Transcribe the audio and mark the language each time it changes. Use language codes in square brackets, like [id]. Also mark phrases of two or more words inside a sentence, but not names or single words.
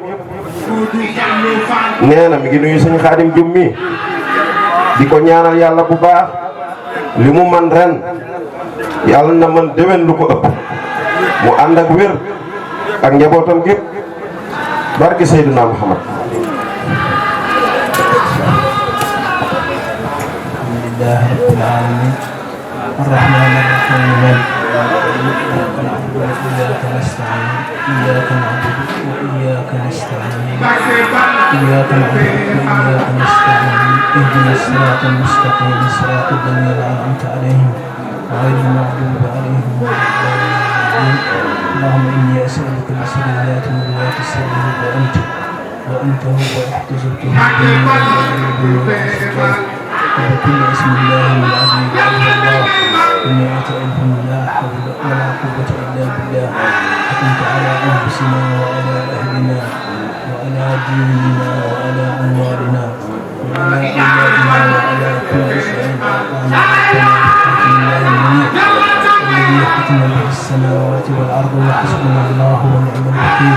[wo] nee na mi ngi nuyu sëñ Khadim Dioum mi di ko ñaanal yàlla bu baax li mu man ren yàlla na man déwén lu ko ëpp mu ànd ak wér ak njabootam gépp barke Seydina Muhammad. [ar] الحمد لله رب العالمين الرحمن الرحيم إياك نعبد وإياك نستعين إياك نعبد و إياك نستعين إياك نعبد وإياك نستعين اهدنا الصراط المستقيم صراط الذين أنعمت عليهم غير المغضوب عليهم ولا الضالين اللهم إني أسألك بسرية وسرك وأنت هو احتجبت بكل اسم الله العظيم وعلى الله 100,000 لا حول ولا قوة إلا بالله. حكمت على أنفسنا وعلى أهلنا وعلى ديننا وعلى أموالنا وعلى أولادنا وعلى كل شيء أعطانا ربنا بحكم الله المنيع الذي حكم به السماوات والأرض وحسبنا الله ونعم الوكيل.